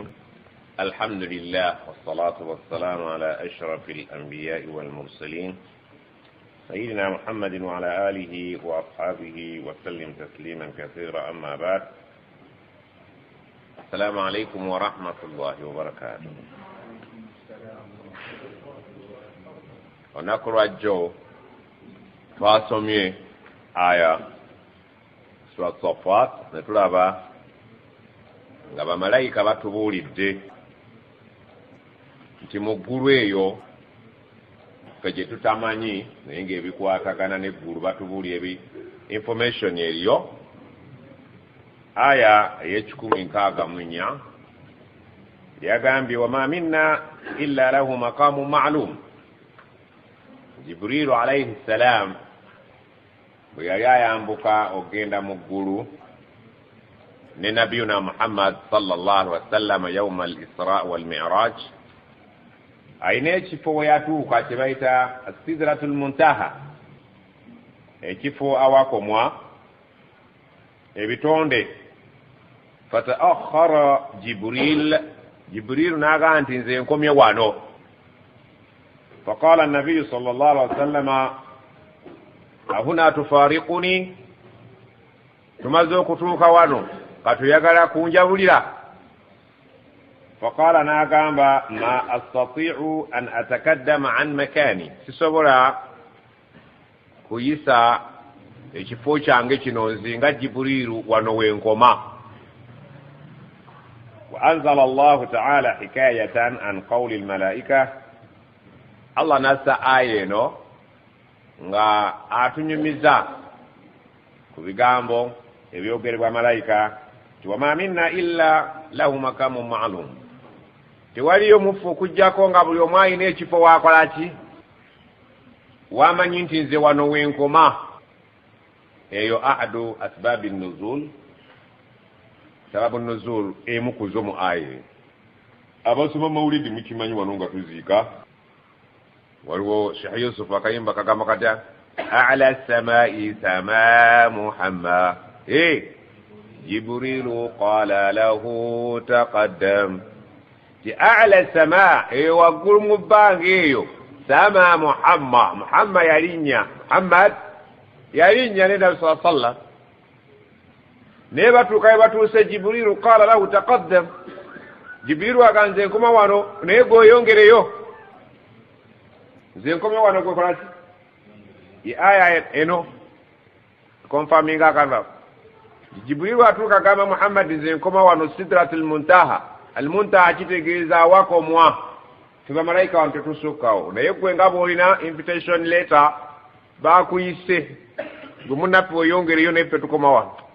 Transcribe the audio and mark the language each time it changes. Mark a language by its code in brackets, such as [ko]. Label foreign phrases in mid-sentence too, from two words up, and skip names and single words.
[ar] الحمد لله والصلاة والسلام على أشرف الأنبياء والمرسلين سيدنا محمد وعلى آله وأصحابه وسلم تسليما كثيرا. أما بعد، السلام عليكم ورحمة الله وبركاته. [lg] ونقرأ جو twasomye aya sura Safat ne tulaba nga bamalayika batubuulidde nti mu ggulu eyo fe gye tutamanyi naye ng'ebikwatagana n'eggulu batubuulye [en] information [lg] eriyo. Aya ey'ekikuminkaagamunya yagambye [ar] وما منا إلا له مقام معلوم. جبريل عليه السلام [lg] bwe yali ayambuka ogenda mu ggulu ne nabiyuna Muhammad [ar] صلى الله عليه وسلم يوم الإسراء والمعراج, [lg] ayina ekifo we yatuuka kye bayita Sidratul Muntaha, ekifo awakomwa ebitonde. Fataakhara Jibril n'agamba nti nze nkomye wano. [ar] فقال النبي صلى الله عليه وسلم أهنا تفارقني [lg] tumaze okutuuka wano katuyagala kunjabulira. [ar] فقال n'agamba ما أستطيع أن أتقدم عن مكاني, [lg] sisobola kuyisa ekifo kyange kino nzinga Jibrilu wano wenkoma. [ar] وأنزل الله تعالى حكاية عن قول الملائكة. [lg] Allah nassa aya eno nga atunyumiza ku bigambo ebyogerebwa malayika ti [ar] وما منا إلا له مقام معلوم, [lg] tewaliyo mufu okujjako nga buli omu alina ekifo wakola ki, wamanyi nti nze wano wenkoma. Eyo [ar] أحد أسباب النزول, [lg] sababu nuzul emu kuzo mu aya. Abasoma mawulidi mukimanyi wano nga tuziika waliwo Sheikh Yusuf akayimba kagamba katya [ar] على السماء سما محمد جبريل قال له تقدم. [lg] ti [ar] على السماء [lg] waggulu mu bbanga eyo sama Muhammad yalinnya ne Nabi [ar] صلى الله عليه وسلم [lg] ne batuuka batuuse [ar] جبريل قال له تقدم. [lg] Jibrilu aganze nkoma wano naye goyongereyo nze nkomye wano gwe kolaki. Aya eno confirming akava Jibrilu atuuka gamba Muhammad nze nkoma wano Sidratul Muntaha. Al-Muntaha kitegeeza awakomwa, tubamalayika wano tetusukkawo, naye gwe nga bw'olina [en] invitation letter [lg] bakuyise gwe munnaffe oyongereyo naffe tukoma wano.